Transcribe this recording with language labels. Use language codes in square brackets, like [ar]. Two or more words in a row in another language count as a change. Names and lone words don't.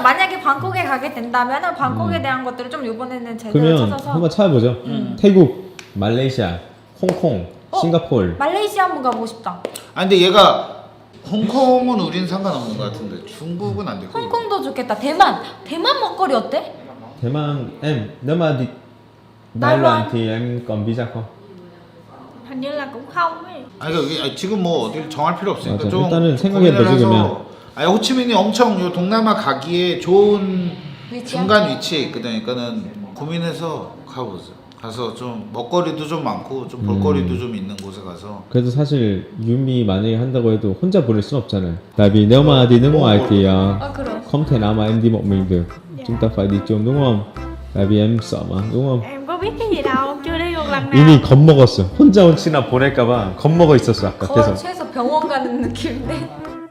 [ko] 만약에 방콕에 가게 된다면 방콕에 대한 것들을 좀 이번에는 제대로 그러면 찾아서. 한번 찾아보죠. 태국, 말레이시아, 홍콩, 싱가포르. 말레이시아 한번 가보고 싶다. 아 근데 얘가 홍콩은 우린 상관없는 것 같은데 중국은 안 될 거야. 홍콩도 좋겠다. 대만 먹거리 어때? [vi] 대만 em nếu mà đi Đài Loan thì em còn visa không? Hình như là cũng không ấy. [ko] 아니 그러니까 지금 뭐 어디 정할 필요 없으니까 맞아. 좀 일단은 생각해보지, 고민을 해서. 그러면. 아니 호치민이 엄청 요 동남아 가기에 좋은 위치야? 중간 위치에 있거든. 그러니까는 고민해서 가보자. 가서 좀 먹거리도 좀 많고 좀 볼거리도 좀 있는 곳에 가서. 그래도 사실 유미 만약에 한다고 해도 혼자 보낼 순 없잖아요. [vi] Tại vì nếu mà đi nước ngoài thì [ko] 그럼. [vi] không thể nào mà em đi một mình được. Chúng ta phải đi chung đúng không? Tại vì em sợ mà đúng không? Em có biết cái gì đâu, chưa đi một lần nào. [ko] 이미 겁먹었어. 혼자 혼치나 보낼까봐 겁먹어 있었어 아까 거의 계속. 최소 병원 가는 느낌인데.